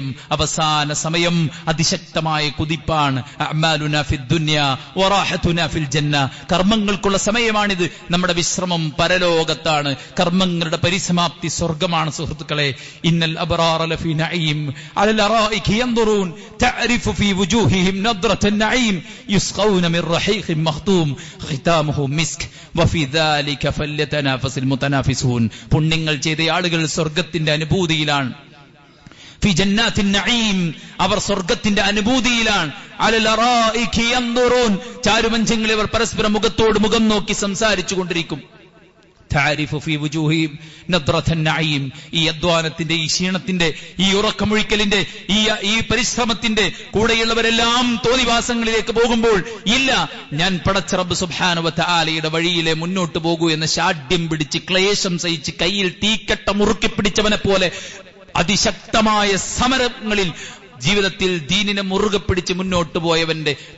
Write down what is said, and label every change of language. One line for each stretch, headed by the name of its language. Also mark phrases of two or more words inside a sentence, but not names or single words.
Malayalam: അവസാന സമയം അതിശക്തമായ കുതിപ്പാണ്.
Arabic: أعمالنا في الدنيا وراحتنا في الجنة.
Malayalam: കർമ്മങ്ങൾക്കുള്ള സമയമാണിത്. നമ്മുടെ വിശ്രമം പരലോകത്താണ്. കർമ്മങ്ങളുടെ പരിസമാപ്തി സ്വർഗമാണ്.
Arabic: സുഹൃത്തുക്കളെ, إن الأبرار لفي نعيم على الأرائك ينظرون تعرف في وجوههم نضرة النعيم يسقون من رحيق مختوم ختامه مسك وفي ذلك فليتنافس المتنافسون.
Malayalam: പുണ്യങ്ങൾ ചെയ്ത ആളുകൾ സ്വർഗ്ഗത്തിന്റെ അനുഭൂതിയിലാണ്.
Arabic: في جنات النعيم,
Malayalam: അവർ സ്വർഗ്ഗത്തിന്റെ അനുഭൂതിയിലാണ്.
Arabic: على الأرائك ينظرون,
Malayalam: ചാരുമഞ്ചങ്ങളിൽ അവർ പരസ്പരം മുഖത്തോട് മുഖം നോക്കി സംസാരിച്ചു കൊണ്ടിരിക്കും. ഈ അധ്വാനത്തിന്റെ, ഈ ക്ഷീണത്തിന്റെ, ഈ ഉറക്കമൊഴിക്കലിന്റെ, ഈ പരിശ്രമത്തിന്റെ കൂടെയുള്ളവരെല്ലാം തോന്നിവാസങ്ങളിലേക്ക് പോകുമ്പോൾ, ഇല്ല, ഞാൻ പടച്ച റബ്ബ്
Arabic: سبحانه وتعالى
Malayalam: വഴിയിലെ മുന്നോട്ട് പോകൂ എന്ന് ശാഠ്യം പിടിച്ച് ക്ലേശം സഹിച്ച് കയ്യിൽ തീക്കട്ട മുറുക്കി പിടിച്ചവനെ പോലെ അതിശക്തമായ സമരങ്ങളിൽ ജീവിതത്തിൽ ദീനിനെ മുറുകെ പിടിച്ച് മുന്നോട്ട് പോയവന്റെ